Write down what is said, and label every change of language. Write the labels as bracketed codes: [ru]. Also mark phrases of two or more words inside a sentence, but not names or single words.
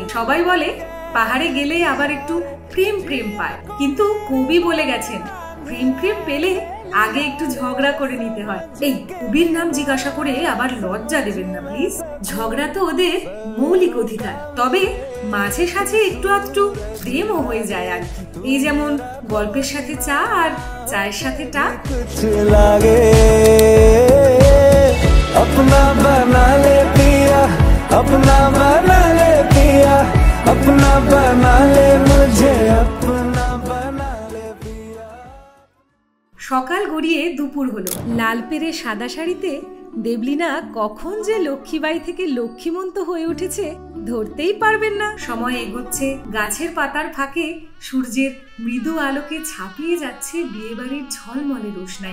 [bn] সবাই বলে পাহাড়ে গেলে আবার একটু প্রেম প্রেম পায়, কিন্তু কবি বলে গেছেন প্রেম প্রেম পেলে আগে একটু ঝগড়া করে নিতে হয়। এই কবির নাম জিজ্ঞাসা করে আবার লজ্জা দেবেন না প্লিজ। ঝগড়া তো ওদের মৌলিক অধিকার, তবে মাঝে সাঝে একটু আধটু প্রেমও হয়ে যায় আর কি। এই যেমন গল্পের সাথে চা আর চায়ের সাথে টা। [hi] अपना बना ले पिया, अपना बना ले पिया, अपना बना ले मुझे, अपना बना ले पिया। [bn] সকাল গড়িয়ে দুপুর হলো। লাল পেরে সাদা শাড়িতে দেবলিনা কখন যে লক্ষ্মীবাই থেকে লক্ষ্মীমন্ত হয়ে উঠেছে ধরতেই পারবেন না। সময় এগোচ্ছে, গাছের পাতার ফাঁকে সূর্যের মৃদু আলোকে ছাপিয়ে যাচ্ছে বিয়েবাড়ির ঝলমলে রোশনাই।